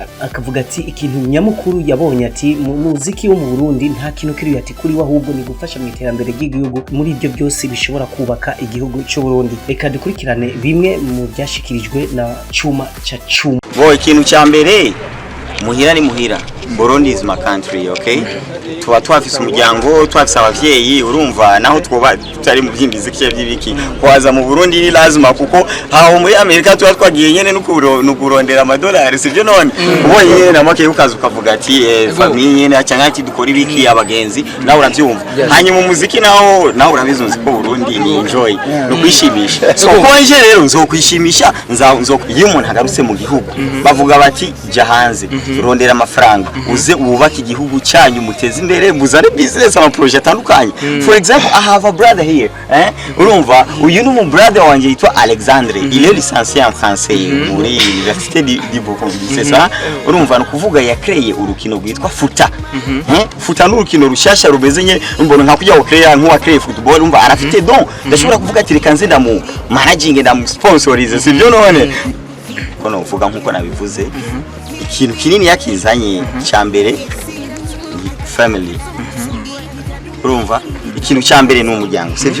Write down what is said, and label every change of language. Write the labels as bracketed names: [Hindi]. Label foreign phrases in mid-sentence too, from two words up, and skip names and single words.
[Rundi] Akavuga ati ikintu nyamukuru yabonye ati mu muziki wo mu Burundi nta kintu kiri, ati kuri we ahubwo ni gufasha mu iterambere ry'igihugu, muri ibyo byose bishobora kubaka igihugu cy'Uburundi. Reka dukurikirane bimwe mu byashikirijwe na Chuma cha Chuma. Ikintu cya mbere, muhira ni muhira. [English] Burundi is my country, okay? [Rundi] Tuba twafise umuryango, twafise abavyeyi, urumva naho twoba tutari mu by'imiziki by'ibiki, kwaza mu Burundi ni lazima, kuko haho muri Amerika tuba twagiye nyene n'ukurondera amadolari, sivyo none ubonye na make ukaza ukavuga ati famille nyene acanga ati dukora ibiki abagenzi, nawe uravyumva. Hanyuma umuziki naho urabizunze ko Burundi ni enjoy no kwishimisha. So konje rero nzokwishimisha, iyo umuntu agarutse mu gihugu bavuga bati jya hanze urondera amafaranga, uze ubaka igihugu cyanyu, muteze imbere, muzare business ama project atandukanye. [English] For example, I have a brother here, [Rundi] urumva uyu ni brother wanje yitwa Alexandre, [French] il est licencié en français muri université du Burundi, c'est ça. [Rundi] Urumva no kuvuga yakreye urukino rwitwa futa. Futa n'urukino rushasha rumeze nye, mbona nka kujya ukreya nk'uwa kreye football, urumva arafite don, ndashobora kuvuga ati reka nze ndamu managing ndamu sponsorize, sivyo none kono uvuga nkuko nabivuze. Ikintu kinini yakizanye cyambere family, urumva ikintu cyambere ni umuryango, sivyo?